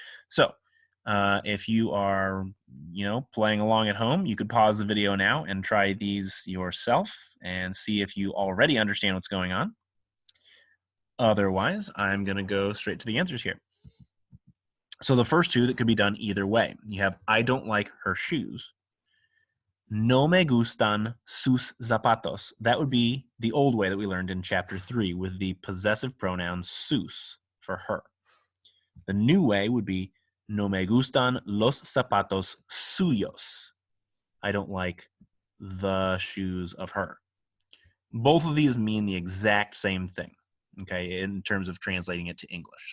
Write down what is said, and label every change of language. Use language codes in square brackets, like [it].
[en] So if you are, playing along at home, you could pause the video now and try these yourself and see if you already understand what's going on. Otherwise, I'm going to go straight to the answers here. So the first two that could be done either way. You have, I don't like her shoes. [es] No me gustan sus zapatos. [en] That would be the old way that we learned in chapter 3 with the possessive pronoun sus for her. The new way would be [es] no me gustan los zapatos suyos. [en] I don't like the shoes of her. Both of these mean the exact same thing, okay, in terms of translating it to English.